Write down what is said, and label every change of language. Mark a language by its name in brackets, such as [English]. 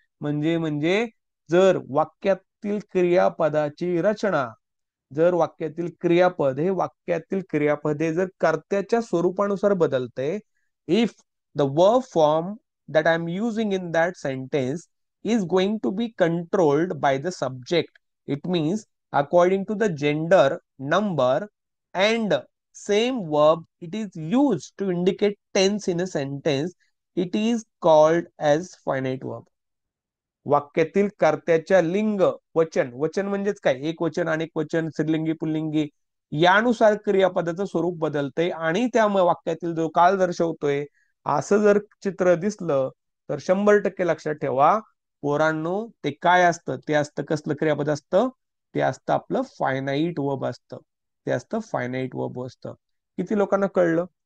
[Marathi] म्हणजे जर वाक्यातील क्रियापदाची रचना, जर वाक्यातील क्रियापद हे वाक्यातील क्रियापद हे जर कर्त्याच्या स्वरूपानुसार बदलते, [English] If the verb form that I'm using in that sentence is going to be controlled by the subject. It means according to the gender, number, and same verb it is used to indicate tense in a sentence, it is called as finite verb. [Marathi] वाक्यातील कर्त्याच्या लिंग, वचन, वचन म्हणजेच काय, एक वचन, अनेक वचन, स्त्रीलिंगी, पुल्लिंगी यानुसार क्रियापदाचं स्वरूप बदलतंय आणि त्यामुळे वाक्यातील जो काळ दर्शवतोय असं जर चित्र दिसलं तर 100% लक्षात ठेवा पोरांनो, ते काय असतं, ते असतं कसलं क्रियापद असतं, ते असतं आपलं फायनाईट वर्ब असतं, ते असतं फायनाईट वर्ब असतं. किती लोकांना कळलं?